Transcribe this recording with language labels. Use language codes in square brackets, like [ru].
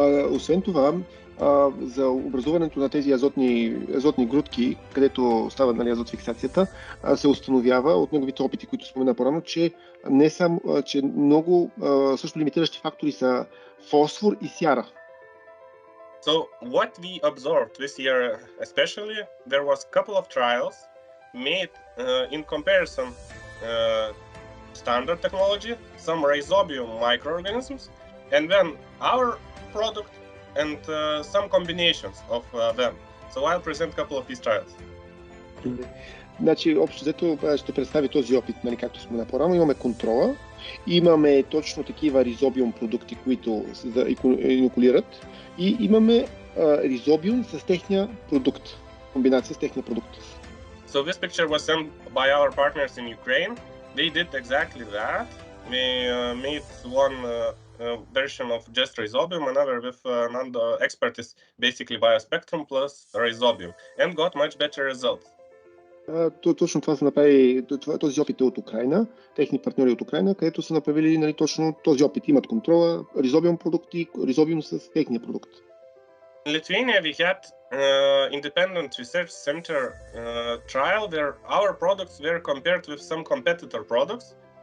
[bg] Освен това, за образуването на тези азотни грудки, където става, нали, азотфиксацията, се установява от неговите опити, които спомена по-рано, че не само, че много също лимитиращи фактори са фосфор и сяра. [en] So what we observed this year, especially, there was a couple of trials made in comparison standard technology, some rhizobium microorganisms, and then our product and some combinations of them. So I'll present a couple of these trials. [bg] Значи, общо взето ще представи този опит, нали, както спомена по-рано. Имаме контрола, имаме точно такива ризобиум продукти, които се инокулират, и имаме ризобиум с техния продукт, комбинация с техния продукт. [en] So this picture was sent by our partners in Ukraine. They did exactly that. They made one version of just rhizobium, another with another expert is basically Biоспектрум plus rhizobium, and got much better results. [bg] Точно това са направили, този опит е от Украина, техни партньори от Украина, където са направили, нали, точно този опит. Имат контрола, ризобиум продукти, ризобиум с техния продукт. [en] In Lithuania, we had independent research center trial where our products were compared with some competitor products.